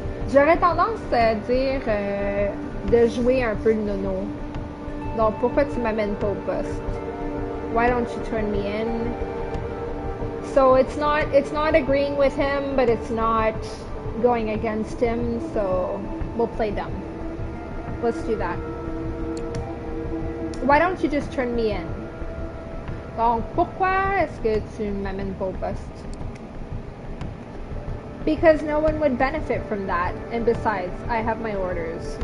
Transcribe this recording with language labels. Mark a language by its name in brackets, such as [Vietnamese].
[French] J'aurais tendance à dire de jouer un peu le nono. Donc, pourquoi tu m'amènes pas au poste? [English] Why don't you turn me in? So it's not agreeing with him, but it's not going against him, so we'll play dumb. Let's do that. Why don't you just turn me in? [French] Donc, pourquoi est-ce que tu m'amènes pas au poste? [English] Because no one would benefit from that, and besides, I have my orders.